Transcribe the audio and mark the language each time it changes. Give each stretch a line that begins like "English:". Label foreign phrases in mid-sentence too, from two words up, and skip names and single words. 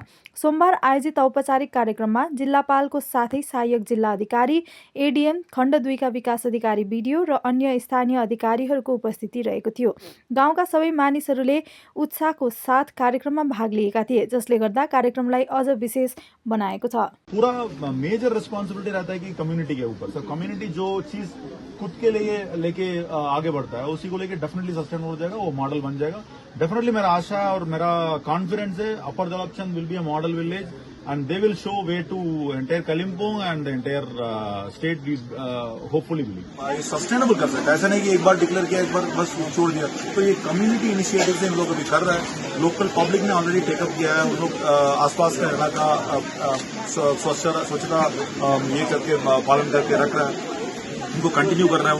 Nepali: सोमबार आयोजित औपचारिक कार्यक्रममा जिल्लापालको साथै सहायक जिल्ला अधिकारी, एडीएम, खण्ड 2 का विकास अधिकारी भिडियो र अन्य स्थानीय अधिकारीहरूको उपस्थिति रहेको थियो। गाउँका सबै मानिसहरूले उत्साहको साथ कार्यक्रममा भाग लिएका थिए, जसले गर्दा कार्यक्रमलाई अझ विशेष बनाएको छ।
Hindi: पूरा
English: major responsibility
Hindi: रहता है कि कम्युनिटी के ऊपर। सर कम्युनिटी जो चीज खुद के लिए लेके आगे बढ़ता है उसी को लेके
English: definitely sustain
Hindi: हो जाएगा, वो मॉडल बन जाएगा। डेफिनेटली मेरा आशा है और मेरा कॉन्फिडेंस है अपर दलपचंद
English: will be a model village and they will show way to entire Kalimpong and the entire state we hopefully believe.
Hindi: सस्टेनेबल कर सकता है, ऐसा नहीं कि एक बार डिक्लेयर किया एक बार बस छोड़ दिया। तो ये
English: community initiative
Hindi: से इन लोग अभी कर रहा है।
English: local public
Hindi: ने
English: already takeup
Hindi: किया है। उन लोग आसपास का इलाका स्वच्छता ये करके पालन करके रख रहा है, उनको कंटिन्यू कर रहा है।